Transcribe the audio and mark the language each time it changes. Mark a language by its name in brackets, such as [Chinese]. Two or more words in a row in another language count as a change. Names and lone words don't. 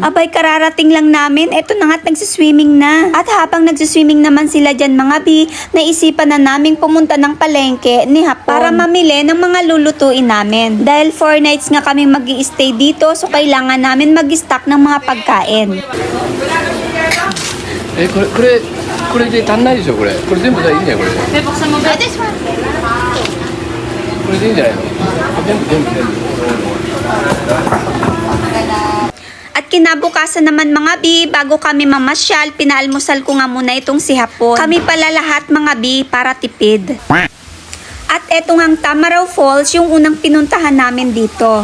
[Filipino] Abay, kararating lang namin, eto na nga't nagsiswimming na. At habang nagsiswimming naman sila dyan mga B, naisipan na naming pumunta ng palengke ni Hapon para mamili ng mga lulutuin namin. Dahil 4 nights nga kami mag-i-stay dito, so kailangan namin mag-stock ng mga pagkain. [Japanese] これで足んないでしょこれ。これ全部じゃいいんだよこれ。これでいいんじゃないの？全部。 [Filipino] At kinabukasan naman mga B, bago kami mamasyal, pinaalmusal ko nga muna itong si Hapon. Kami pala lahat mga B para tipid. At eto ngang Tamaraw Falls, yung unang pinuntahan namin dito.